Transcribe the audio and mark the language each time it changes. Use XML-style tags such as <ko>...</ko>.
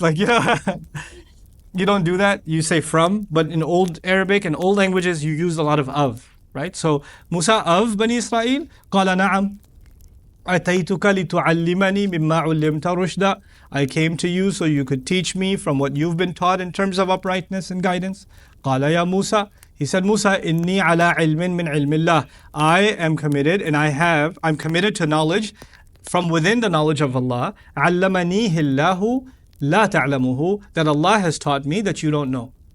<en>You don't do that. You say from, but in Old Arabic and old languages you use a lot of, right? So Musa of Bani Israel,</en> <ar>قال نعم أتيتك لتعلمني مما علمت رشدا.</ar> <en>I came to you so you could teach me from what you've been taught in terms of uprightness and guidance.</en> <ar>قال يا موسى.</ar> <en>He said, Musa,</en> <ar>inni ala ilmin min ilmillah.</ar> <en>I am committed and I'm committed to knowledge from within the knowledge of Allah.</en> <ar>Allamanihi Allahu la ta'lamuhu.</ar> <en>That Allah has taught me that you don't know.</en>